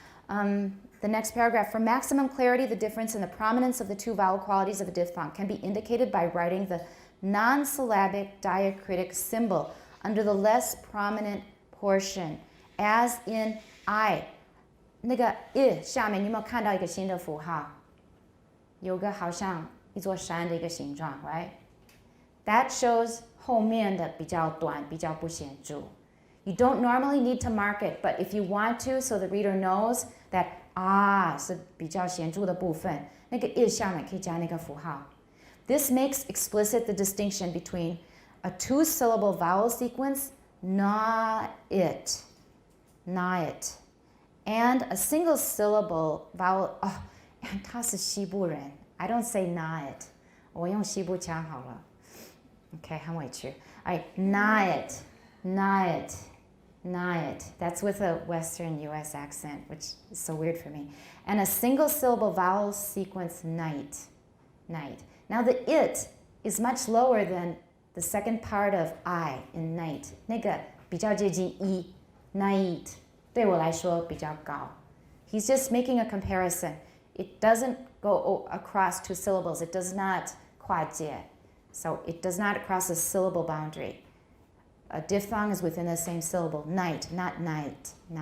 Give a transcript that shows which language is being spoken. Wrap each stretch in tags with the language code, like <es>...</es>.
<en>The next paragraph, for maximum clarity, the difference in the prominence of the two vowel qualities of a diphthong can be indicated by writing the non-syllabic diacritic symbol under the less prominent portion, as in I.</en> <zh>那个 I 下面你有没有看到一个新的符号？有个好像一座山的一个形状 right?</zh> <en>That shows</en> <zh>后面的比较短，比较不显著。</zh> <en>You don't normally need to mark it, but if you want to, so the reader knows that</en> <zh>是比较显著的部分，那个 I 下面可以加那个符号。</zh> <en>This makes explicit the distinction between a two-syllable vowel sequence, not it, and a single-syllable vowel.</en> <zh>他是西部人</zh> <en>I don't say not it.</en> <zh>我用西部腔好了。Okay, 很委屈。</zh> <en>All right, not it. That's with a Western U.S. accent, which is so weird for me. And a single-syllable vowel sequence, night. Now the it is much lower than the second part of I in night.</en> <zh>那个比较接近 night. 对我来说比较高。</zh> <en>He's just making a comparison. It doesn't go across two syllables. It does not 跨界. So it does not cross a syllable boundary. A diphthong is within the same syllable. Night, not night.</en>